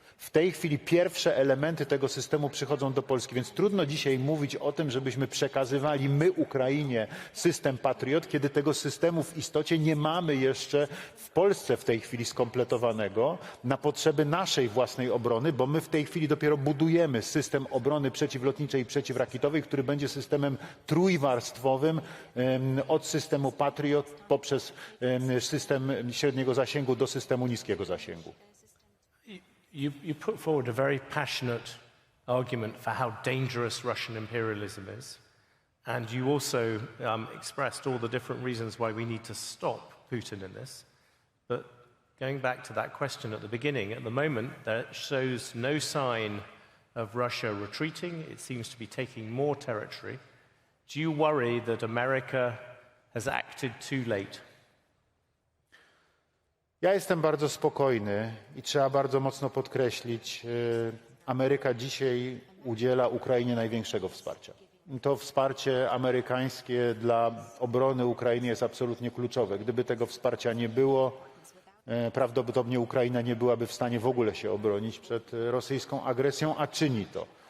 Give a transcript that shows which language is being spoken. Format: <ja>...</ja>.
<pl>W tej chwili pierwsze elementy tego systemu przychodzą do Polski, więc trudno dzisiaj mówić o tym, żebyśmy przekazywali my Ukrainie system Patriot, kiedy tego systemu w istocie nie mamy jeszcze w Polsce w tej chwili skompletowanego na potrzeby naszej własnej obrony, bo my w tej chwili dopiero budujemy system obrony przeciwlotniczej i przeciwrakietowej, który będzie systemem trójwarstwowym od systemu Patriot poprzez system średniego zasięgu do systemu niskiego zasięgu.</pl> <en>You put forward a very passionate argument for how dangerous Russian imperialism is, and you also expressed all the different reasons why we need to stop Putin in this. But going back to that question at the beginning, at the moment that shows no sign of Russia retreating. It seems to be taking more territory. Do you worry that America has acted too late?</en> <pl>Ja jestem bardzo spokojny i trzeba bardzo mocno podkreślić, Ameryka dzisiaj udziela Ukrainie największego wsparcia. To wsparcie amerykańskie dla obrony Ukrainy jest absolutnie kluczowe. Gdyby tego wsparcia nie było, prawdopodobnie Ukraina nie byłaby w stanie w ogóle się obronić przed rosyjską agresją, a czyni to.</pl>